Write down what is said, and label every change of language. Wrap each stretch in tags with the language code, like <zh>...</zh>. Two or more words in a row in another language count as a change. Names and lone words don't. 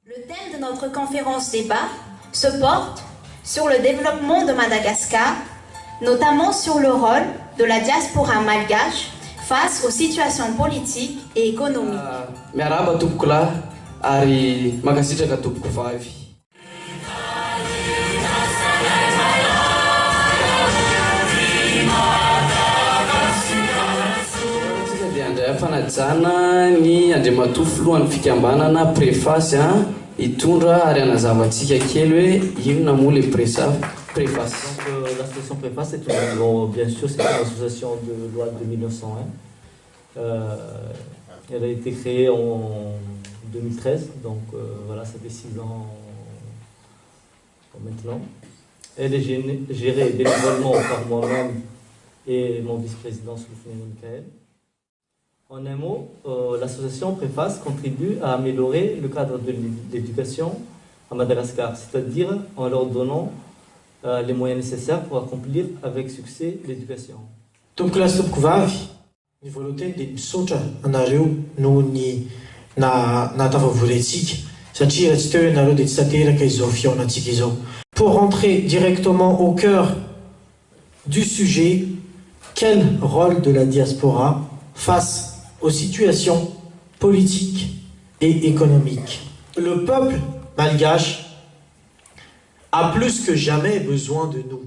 <fr>Le thème de notre conférence débat se porte sur le développement de Madagascar, notamment sur le rôle de la diaspora malgache face aux situations politiques et économiques.</fr> <mg>Miaraba tompoko lahy ary mankasitraka tompoko vavy. Tsika dia andray fanajana ny Andriamatofo lohan'ny fikambanana préface hitondra ary anazavantsika kely hoe inona moa le préface.</mg> <fr>Donc, l'association Préface, bien sûr, c'est une association de loi de 1901. Elle a été créée en 2013, donc voilà, ça fait 6 ans maintenant. Elle est gérée bénévolement par moi-même et mon vice-président Soufiane Michael. En un mot, l'association Préface contribue à améliorer le cadre de l'éducation à Madagascar, c'est-à-dire en leur donnant les moyens nécessaires pour accomplir avec succès l'éducation.</fr> <mg>Tompoko lahy sy tompoko vavy, ny voalohany dia misaotra anareo noho ny natafavory antsika satria raha tsy teo ianareo dia tsy tanteraka izao fihaonantsika izao.</mg> <fr>Pour rentrer directement au cœur du sujet, quel rôle de la diaspora face aux situations politiques et économiques? Le peuple malgache a plus que jamais besoin de nous.</fr>